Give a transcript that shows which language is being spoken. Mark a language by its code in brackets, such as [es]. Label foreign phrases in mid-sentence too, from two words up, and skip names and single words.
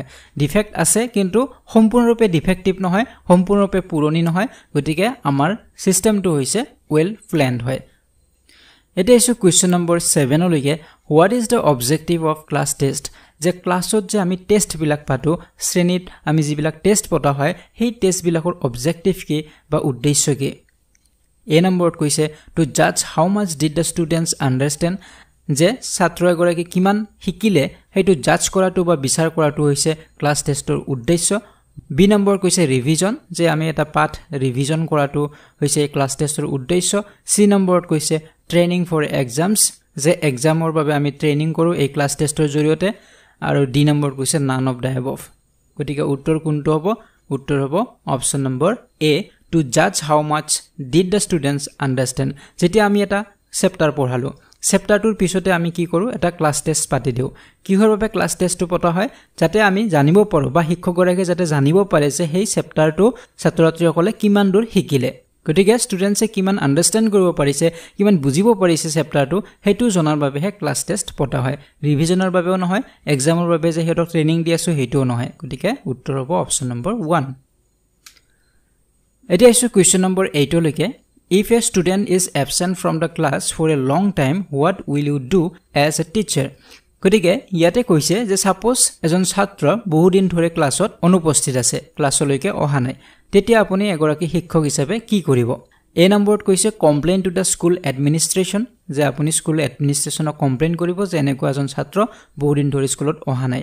[as] ডিফেক্ট আছে কিন্তু সম্পূৰ্ণৰূপে ডিফেক্টিভ নহয়, সম্পূৰ্ণৰূপে পুৰণি নহয়, গতিকে আমাৰ সিস্টেমটো হৈছে [en] well planned [as] হয়। এটা আছে কোৱেশ্চন নম্বৰ 7 লৈকে। [en] What is the objective of class test, [as] যে ক্লাছত যে আমি টেষ্ট বিলাক পাতো, শ্ৰেণীত আমি যিবিলাক টেষ্ট পতা হয় সেই টেষ্ট বিলাকৰ অবজেক্টিভ কি বা উদ্দেশ্য কি? এ নম্বৰত কৈছে [en] to judge how much did the students understand, [as] যে ছাত্ৰ এগৰাকী কিমান শিকিলে সেইটো জাজ কৰাটো বা বিচাৰ কৰাটো হৈছে ক্লাছ টেষ্টৰ উদ্দেশ্য। বি নম্বৰ কৈছে ৰিভিজন, যে আমি এটা পাঠ ৰিভিজন কৰাটো হৈছে ক্লাছ টেষ্টৰ উদ্দেশ্য। সি নম্বৰত কৈছে [en] training for exams, [as] যে এক্সামৰ বাবে আমি ট্ৰেইনিং কৰো এই ক্লাছ টেষ্টৰ জৰিয়তে। আৰু ডি নম্বৰ কৈছে [en] none of the above. [as] গতিকে উত্তৰ কোনটো হ'ব? উত্তৰ হ'ব অপচন নম্বৰ এ, [en] to judge how much did the students understand. [as] যেতিয়া আমি এটা চেপ্টাৰ পঢ়ালো, চেপ্টাৰটোৰ পিছতে আমি কি কৰো? এটা [en] class test [as] পাতি দিওঁ। কিহৰ বাবে ক্লাছ টেষ্টটো পতা হয়? যাতে আমি জানিব পাৰো বা শিক্ষকগৰাকীয়ে যাতে জানিব পাৰে যে সেই চেপ্টাৰটো ছাত্ৰ ছাত্ৰীসকলে কিমান দূৰ শিকিলে। গতিকে ষ্টুডেণ্টছে কিমান আণ্ডাৰষ্টেণ্ড কৰিব পাৰিছে, কিমান বুজিব পাৰিছে চেপ্টাৰটো, সেইটো জনাৰ বাবেহে [en] class test [as] পতা হয়। ৰিভিজনৰ বাবেও নহয়, এক্সামৰ বাবে যে সিহঁতক ট্ৰেইনিং দি আছো সেইটোও নহয়। গতিকে উত্তৰ হ'ব অপচন নম্বৰ 1। এতিয়া আছো কোৱেশ্চন নম্বৰ 8 লৈকে। [en] If a student is absent from the class for a long time, what will you do as a teacher? [as] গতিকে ইয়াতে কৈছে যে সাপোজ এজন ছাত্ৰ বহুদিন ধৰি ক্লাছত অনুপস্থিত আছে, ক্লাছলৈকে অহা নাই, তেতিয়া আপুনি এগৰাকী শিক্ষক হিচাপে কি কৰিব? এ নম্বৰত কৈছে [en] complain to the school administration, [as] যে আপুনি স্কুল এডমিনিষ্ট্ৰেশ্যনক কমপ্লেইন কৰিব যে এনেকুৱা এজন ছাত্ৰ বহুদিন ধৰি স্কুলত অহা নাই।